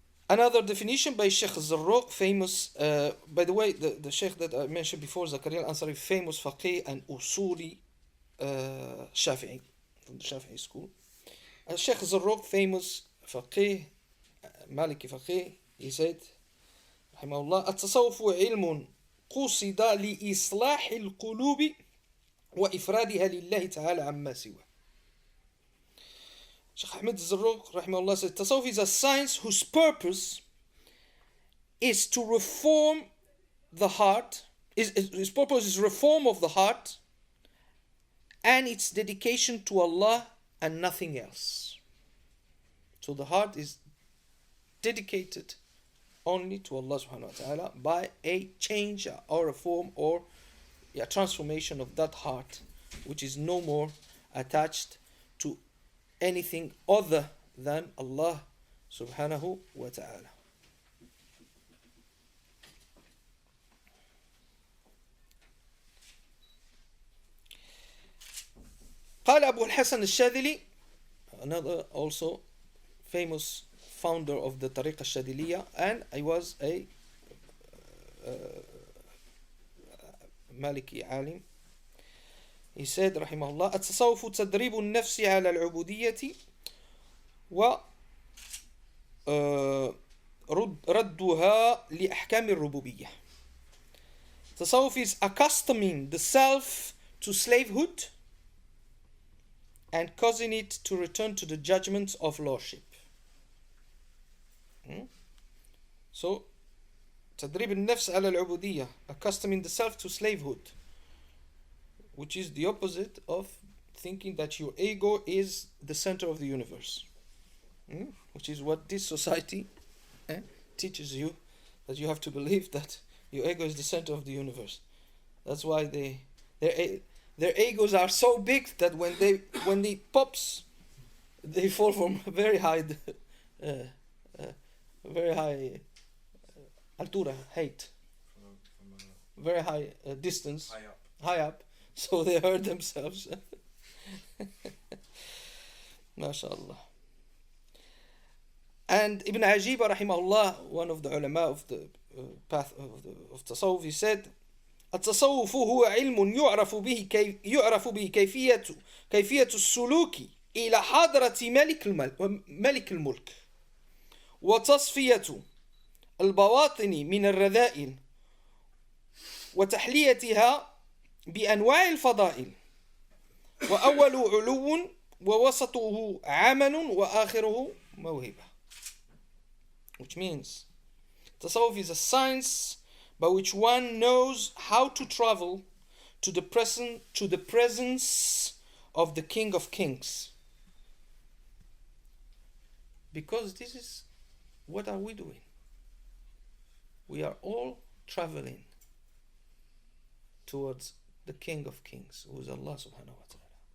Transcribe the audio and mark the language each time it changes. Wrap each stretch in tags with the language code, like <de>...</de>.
<en>Another definition by Shaykh Zarruq, famous, by the way, the Shaykh that I mentioned before, Zakaria al-Ansari, famous faqih and usuli Shafi'i, from the Shafi'i school. Shaykh Zarruq, famous faqih, Maliki faqih, he said, rahimahullah,</en> <ar>التصوف علم قصد لإصلاح القلوب وإفرادها لله تعالى عما سواه.</ar> <en>Shaykh Ahmed Zarruq, rahimahullah, said, Tasawwuf is a science whose purpose is to reform the heart. His purpose is reform of the heart and its dedication to Allah and nothing else. So the heart is dedicated only to Allah subhanahu wa ta'ala by a change or reform or a transformation of that heart, which is no more attached to anything other than Allah subhanahu wa ta'ala.</en> <ar>قال أبو الحسن الشاذلي,</ar> <en>another also famous founder of the Tariqa al-Shadiliyya, and I was a Maliki alim. He said</en> <ar>رحمه الله التصوف تدريب النفس على العبودية وردها لأحكام الربوبية.</ar> <en>Tasawwuf is accustoming the self to slavehood and causing it to return to the judgments of lordship. So</en> <ar>تدريب النفس على العبودية,</ar> <en>accustoming the self to slavehood, which is the opposite of thinking that your ego is the center of the universe, which is what this society teaches you, that you have to believe that your ego is the center of the universe. That's why their egos are so big that when they pops, they fall from very high, very high altura, height, very high distance, high up, so they hurt themselves. MashaAllah. And Ibn Ajiba rahimahullah, one of the ulama of the path of Tasawwuf, he said,</en> <ar>التصوف هو علم يعرف به كيفية السلوك إلى حضرة ملك الملك وتصفية البواطن من الرذائل وتحليتها بأنواع الفضائل وأول علو ووسطه عمل وآخره موهبة.</ar> <en>Which means Tasawwuf is a science by which one knows how to travel to the presence of the King of Kings. Because this is, what are we doing? We are all traveling towards the King of Kings, who is Allah subhanahu wa ta'ala.</en>